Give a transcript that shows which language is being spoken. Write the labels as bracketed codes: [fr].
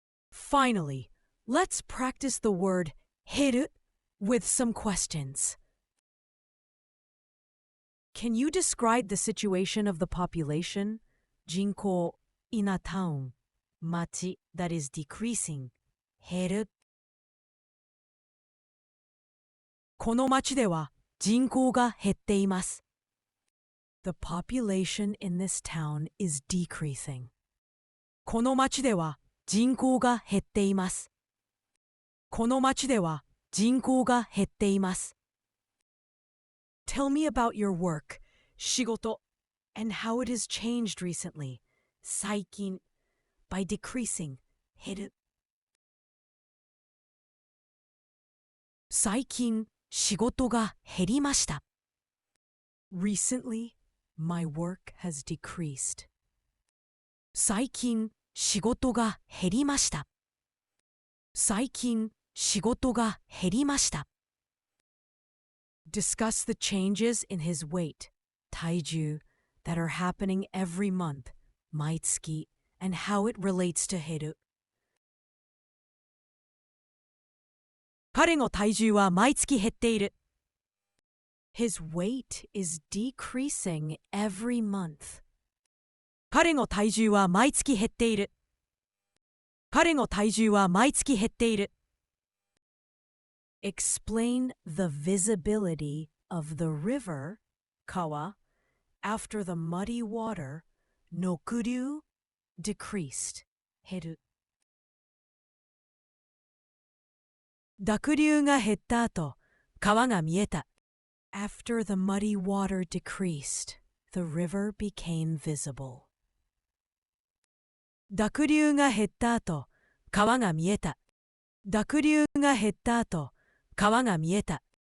[en] Finally, let's practice the word 減る with some questions. Can you describe the situation of the population? 人口 in a town, 町 that is decreasing, 減る. [ja] この町では人口が減っています. [en] The population in this town is decreasing. [ja] この町では人口が減っています.この町では人口が減っています. [en] Tell me about your work, 仕事, and how it has changed recently, 最近, by decreasing, 減る. [ja] 最近仕事が減りました。 [en] Recently, my work has decreased. [ja] 最近仕事が減りました。最近仕事が減りました。 [en] Discuss the changes in his weight, 体重 that are happening every month, 毎月 and how it relates to 減る。 [ja] 彼の体重は毎月減っている。 [en] His weight is decreasing every month. [ja] 彼の体重は毎月減っている。彼の体重は毎月減っている。 [en] Explain the visibility of the river, 川 after the muddy water, 濁流 decreased, 減る。 [ja] 濁流が減った後、川が見えた。 [en] After the muddy water decreased, the river became visible. [ja] 濁流が減った後、川が見えた。濁流が減った後、川が見えた。